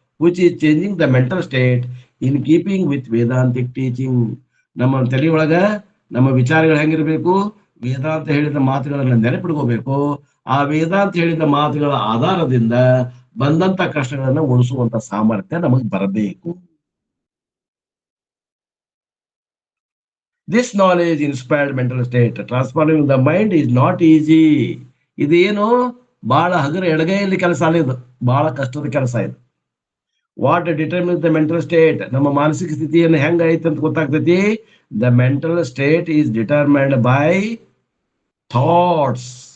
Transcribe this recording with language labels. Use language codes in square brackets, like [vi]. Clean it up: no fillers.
[en] Which is changing the mental state in keeping with Vedantic teaching. [kn] ನಮ್ಮ ತಲೆಯೊಳಗ ನಮ್ಮ ವಿಚಾರಗಳು ಹೆಂಗಿರ್ಬೇಕು? ವೇದಾಂತ ಹೇಳಿದ ಮಾತುಗಳನ್ನ ನೆನಪಿಡ್ಕೋಬೇಕು. ಆ ವೇದಾಂತ ಹೇಳಿದ ಮಾತುಗಳ ಆಧಾರದಿಂದ ಬಂದಂತ ಕಷ್ಟಗಳನ್ನ ಉಳಿಸುವಂತ ಸಾಮರ್ಥ್ಯ ನಮಗ್ ಬರಬೇಕು. [en] This knowledge inspired mental state. Transforming the mind is not easy. [kn] ಇದೇನು ಬಹಳ ಹಗರ ಎಡಗೈಯಲ್ಲಿ ಕೆಲಸ ಅಲ್ಲ, ಇದು ಬಹಳ ಕಷ್ಟದ ಕೆಲಸ ಇದು. [en] What determines the mental state? [kn] ನಮ್ಮ ಮಾನಸಿಕ ಸ್ಥಿತಿಯನ್ನು ಹೆಂಗ ಐತೆ ಅಂತ ಗೊತ್ತಾಗ್ತೈತಿ. [en] The mental state is determined by thoughts.